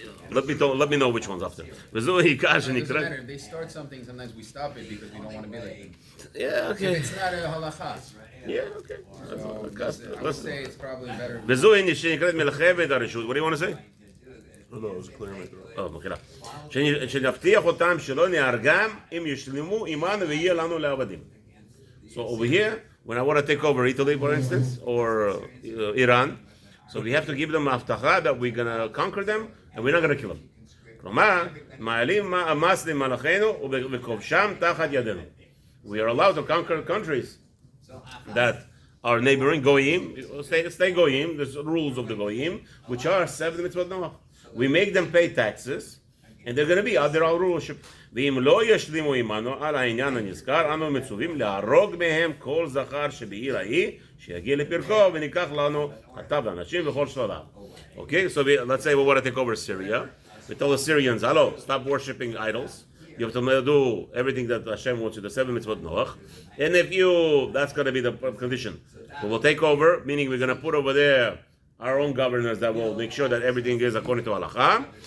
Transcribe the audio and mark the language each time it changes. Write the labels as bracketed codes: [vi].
[en] Let me know which one's after. It doesn't matter. If they start something, sometimes we stop it because we don't want to be like them. Yeah, If okay. it's not a halacha, Yeah, okay. I would say it's probably better. [he] וזוהי שנקראת מלחמת הרשות. [en] What do you want to say? No, it was a clear maker. [he] מחילה. שנבטיח אותם שלא נהרגם אם ישלמו עמנו ויהיה לנו לעבדים. [en] So over here, when I want to take over Italy, for instance, or Iran, so we have to give them הבטחה that we're going to conquer them and we're not going to kill them. [he] כלומר, מעלים מס למלכנו וכובשם תחת ידינו. [en] We are allowed to conquer countries that are neighboring goyim, stay goyim. There's rules of the goyim, which are 7 mitzvot Noach. We make them pay taxes, and they're going to be under our rulership. [he] ואם לא ישלימו עמנו על העניין הנזכר, אנו מצווים להרוג מהם כל זכר שבעיר ההיא, שיגיע לפרקו, וניקח לנו אתה ואנשים וכל שללה. [en] Okay, so let's say we want to take over Syria. We tell the Syrians, hello, stop worshipping idols. You have to do everything that Hashem wants you, the 7 mitzvot Noach. And if that's going to be the condition. We will take over, meaning we're going to put over there our own governors that will make sure that everything is according to halacha.